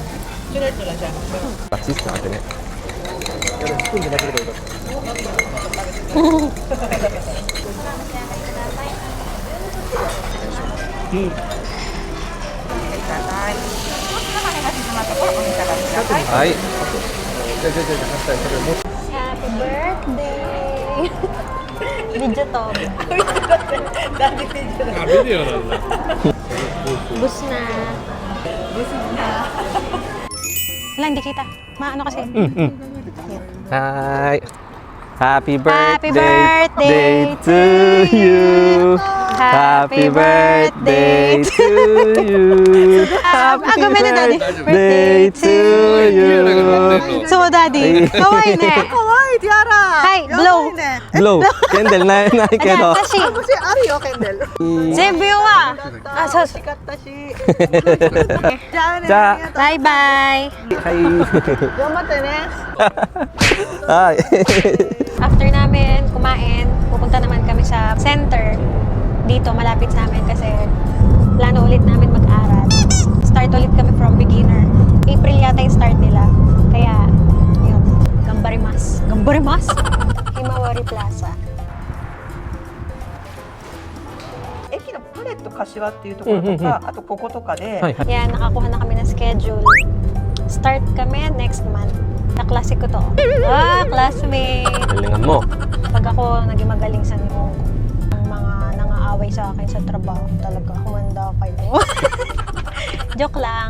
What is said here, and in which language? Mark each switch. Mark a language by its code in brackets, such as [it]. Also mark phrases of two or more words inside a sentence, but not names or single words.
[ja] あっちっすなってね。はい。 [en] Happy birthday! [tl] Video to. Bus na. Wala, hindi kita. Maano kasi. [ja] はーい。Happy [en] Happy birthday birthday to you. Happy birthday to you. Happy [ja] ごめんね、Daddy. [en] birthday to you. [ja] そう、Daddy. かわいいね。かわいい Tiara! [en] Hi, blow. [tl] Blow. Candle na kedo. Tashi. [ja] もしあるよ、ケンデル。全部よわ。あ、そうそう。美味しかったし。じゃあね。じゃあありがとうバイバイ。頑張ってね。 Ay. [tl] After namin kumain, pupunta naman kami sa center. Dito, malapit sa amin kasi plano ulit namin mag-aral. Start ulit kami [en] from beginner. [tl] April yata yung start nila. Kaya, yun. Gambarimas. Gambarimas? Himawari Plaza. [ja] 駅のパレット柏っていうところとか、あとこことかで、 [tl] Ay, Yan, nakakuha na kami ng schedule. Start kami [en] next month. [tl] Kaklase ko to. Ah, classmate! galingan mo. Pag ako naging magaling sa Nihongo, ang mga nangaaway sa akin sa trabaho, talaga humanda kayo. Joke lang.